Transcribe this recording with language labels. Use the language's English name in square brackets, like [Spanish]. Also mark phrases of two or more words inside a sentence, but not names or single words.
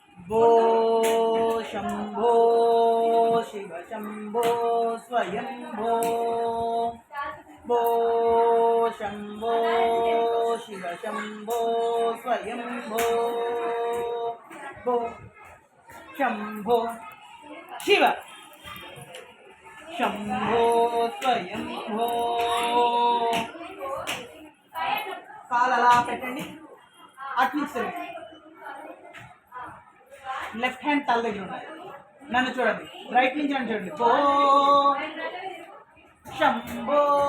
[Sanskrit] भो शंभो शिव शंभो स्वयंभो भो शंभो शिव शंभो स्वयंभो भो शंभो शिव शंभो स्वयंभो [Telugu] కాలు అలా పెట్టండి అటు నుంచి [English] left hand [Telugu] తల దగ్గర ఉన్నాయి నన్ను చూడండి రైట్ నుంచి నన్ను చూడండి [Sanskrit] భో శంభో